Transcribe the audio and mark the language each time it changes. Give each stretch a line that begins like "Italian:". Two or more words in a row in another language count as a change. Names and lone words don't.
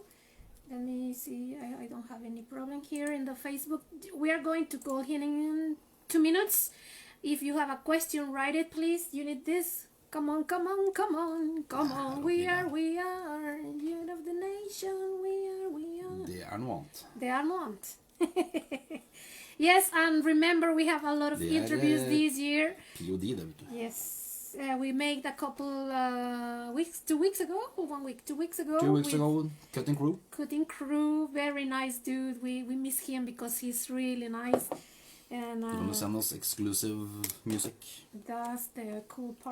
English: Let me see. I don't have any problem here in the Facebook. We are going to call him in 2 minutes. If you have a question, write it, please. You need this. Come on, come on, come on, come on. We are, youth of the nation. We are.
Norwegian: Det er noe annet.
English: They are not. Yes, and remember we have a lot of They are, interviews this year. POD,
Norwegian: det vet du.
English: Yes, we made a couple weeks, 2 weeks ago, or 1 week, 2 weeks ago. 2 weeks with ago, Cutting Crew. Cutting Crew, very nice dude. We miss him because he's really nice. And They're gonna send us exclusive music, that's the cool part.